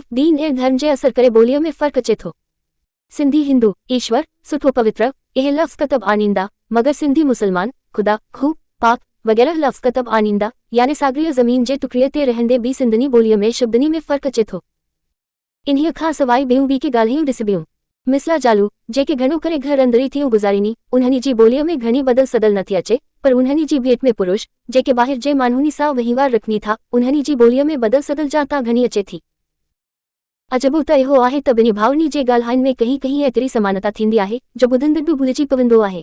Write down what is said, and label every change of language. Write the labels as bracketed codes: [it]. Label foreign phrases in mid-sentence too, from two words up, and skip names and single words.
[sd] दीन ऐं धर्म जे असर करे ॿोलीअ में फ़र्क़ु अचे थो। सिंधी हिंदू ईश्वर सुठो पवित्र इहे लफ़्ज़ कतब आणींदा, मगर सिंधी मुसलमान खुदा खू पाक वग़ैरह लफ़्ज़ कतब आणींदा, याने साॻिए ज़मीन जे टुकड़े ते रहंदे बि सिंधनी ॿोलीअ में शब्दनी में फ़र्क़ु अचे थो। इन्हीअ खां सवाइ ॿियूं बि के ॻाल्हियूं ॾिसिबियूं। मिसला जालू जेके घणो करे घर अंदरि थियूं गुज़ारीनि, उन्हनि जी ॿोलीअ में घणी बदल सदल नथी अचे, पर उन्हनि जी भेट में पुरुष जेके ॿाहिरि जे माण्हुनि सां वहिंवार रखनि था, उन्हनि जी ॿोलीअ में बदल सदल जा तां घणी अचे थी। अजबो त इहो आहे त ॿिन्ही भाउरनि जे ॻाल्हाइण में कहीं एतिरी समानता थींदी आहे जो ॿुधंदड़ बि भुलिजी पवंदो आहे।